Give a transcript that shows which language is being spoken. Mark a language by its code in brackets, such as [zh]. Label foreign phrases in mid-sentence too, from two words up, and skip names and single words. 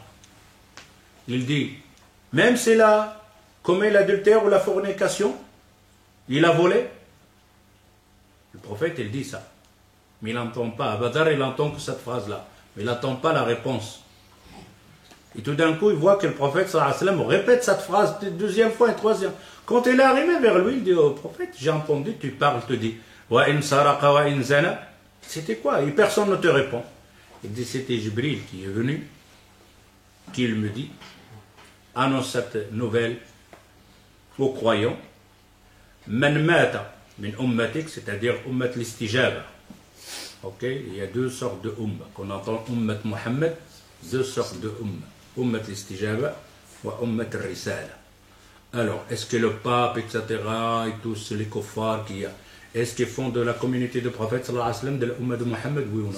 [fr] Il dit, même s'il a commis l'adultère ou la fornication, il a volé. Le prophète, il dit ça. Mais il n'entend pas. À Badr, il n'entend que cette phrase-là. Mais il n'entend pas la réponse. Et tout d'un coup, il voit que le prophète [ar] صلى الله عليه وسلم [fr] répète cette phrase une deuxième fois et troisième. Quand il est arrivé vers lui, il dit au prophète, j'ai entendu, tu parles, te dis, [ar] وإن سرق وإن زنى. [fr] C'était quoi? Et personne ne te répond. Il dit, c'était Jibril qui est venu, qui me dit, annonce cette nouvelle aux croyants, [ar] من مات من أمتك, [fr] c'est-à-dire [ar] أمة الاستجابة. [fr] Ok, il y a deux sortes de umma. Qu'on entend [ar] أمة محمد, [fr] deux sortes de umma. [ar] أمة الاستجابة [fr] ou [ar] أمة الرسالة. [fr] Alors, est-ce que le pape, etc., et tous les kuffars qu'il y a, est-ce qu'ils font de la communauté de prophète, [ar] صلى الله عليه وسلم, [fr] de l'umma de Muhammad, oui ou non?